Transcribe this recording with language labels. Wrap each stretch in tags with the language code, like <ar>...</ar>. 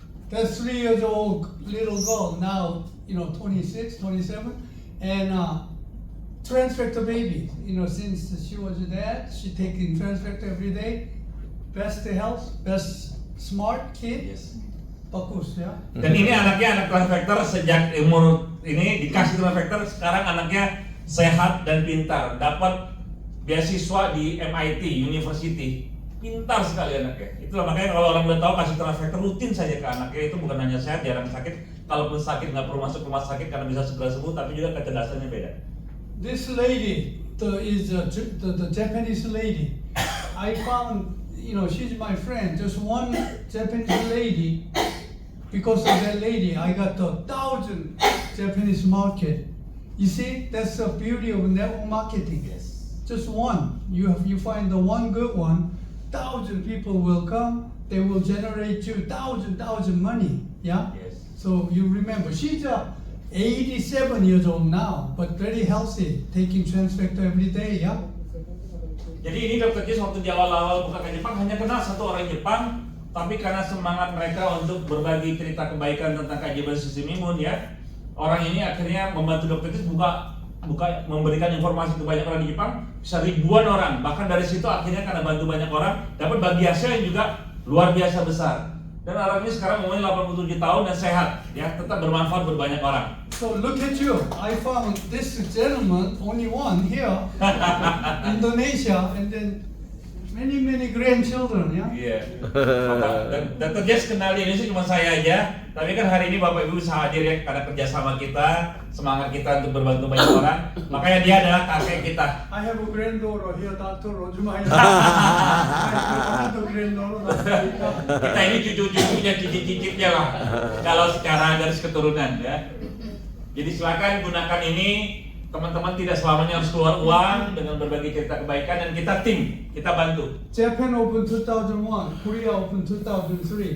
<en>That 3 years old little girl now, 26, 27, and Transfector baby. Since she was a dad, she taking Transfector every day. Best health, best smart kid. Yes.</en> <id>Bagus ya. Dan ini anaknya anak Transfector sejak umur ini dikasih Transfector, sekarang anaknya sehat dan pintar, dapat beasiswa di MIT University, pintar sekali anaknya. Itulah makanya kalau orang udah tahu kasih Transfector rutin saja ke anaknya, itu bukan hanya sehat, jarang sakit, kalaupun sakit nggak perlu masuk rumah sakit karena bisa segera sembuh, tapi juga kecerdasannya beda.</id> <en>This lady the Japanese lady. I found, she's my friend. Just one Japanese lady. Because of that lady, I got 1,000 Japanese market. You see, that's the beauty of network marketing. Yes. Just one. You find the one good one. 1,000 people will come. They will generate you thousand money. Yeah. Yes. So you remember, she's 87 years old now, but very healthy, taking Transfector every day. Yeah.</en> <id>Jadi ini Dr. Jis waktu di awal-awal buka ke Jepang hanya kenal satu orang Jepang, tapi karena semangat mereka untuk berbagi cerita kebaikan tentang keajaiban sistem imun ya, orang ini akhirnya membantu Dr. Jis buka memberikan informasi ke banyak orang di Jepang, bisa ribuan orang. Bahkan dari situ akhirnya karena bantu banyak orang, dapat bagi hasil yang juga luar biasa besar. Dan orang ini sekarang umurnya 87 tahun dan sehat, ya, tetap bermanfaat buat banyak orang.</id> <en>So look at you. I found this gentleman, only one here, Indonesia, and then many grandchildren, yeah.</en> <id>Iya. Dr. Jess kenal di Indonesia cuma saya aja, tapi kan hari ini Bapak Ibu bisa hadir ya karena kerjasama kita, semangat kita untuk berbantu banyak orang. Makanya dia adalah kakek kita.</id> <en>I have a granddaughter here, Dr. Rojumaya. I have a granddaughter.</en> <id>Kita ini cucu-cucunya, cicit-cicitnya lah. Kalau secara garis keturunan ya. Jadi silakan gunakan ini. Teman-teman tidak selamanya harus keluar uang dengan berbagi cerita kebaikan dan kita tim, kita bantu.</id> <en>Japan opened 2001, Korea opened 2003.</en>